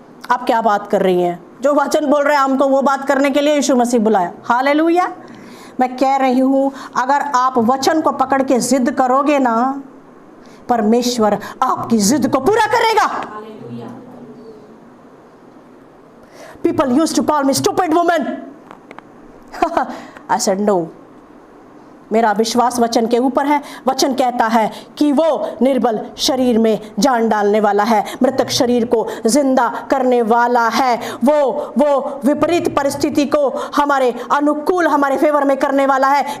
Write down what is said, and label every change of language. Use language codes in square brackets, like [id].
[hi] आप क्या बात कर रही हैं? जो वचन बोल रहे हैं हमको वो बात करने के लिए यीशु मसीह बुलाया। हालेलुया। मैं कह रही हूं, अगर आप वचन को पकड़ के जिद करोगे ना, परमेश्वर आपकी जिद को पूरा करेगा। [en] People used to call me stupid woman. I said no. [hi] मेरा विश्वास वचन के ऊपर है। वचन कहता है कि वो निर्बल शरीर में जान डालने वाला है, मृतक शरीर को जिंदा करने वाला है। वो विपरीत परिस्थिति को हमारे अनुकूल, हमारे फेवर में करने वाला है।